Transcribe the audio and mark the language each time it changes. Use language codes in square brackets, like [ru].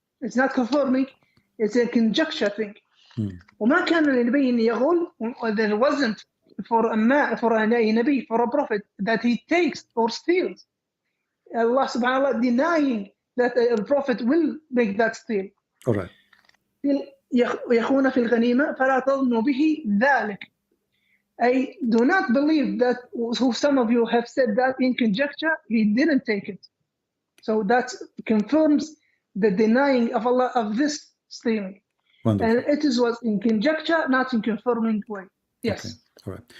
[en] It's not confirming. It's a conjecture thing. [ar] وما كان لنبي أن يغل. [en] There wasn't for a Nabi, for a prophet, that he takes or steals. Allah subhanahu wa ta'ala denying that a prophet will make that steal. All right. [ar] يخون في الغنيمة فلا تظنوا به ذلك. [en] I do not believe that who some of you have said that in conjecture, he didn't take it. So that confirms the denying of Allah of this stealing. Wonderful. And it was in conjecture, not in confirming way. Yes. Okay. All right.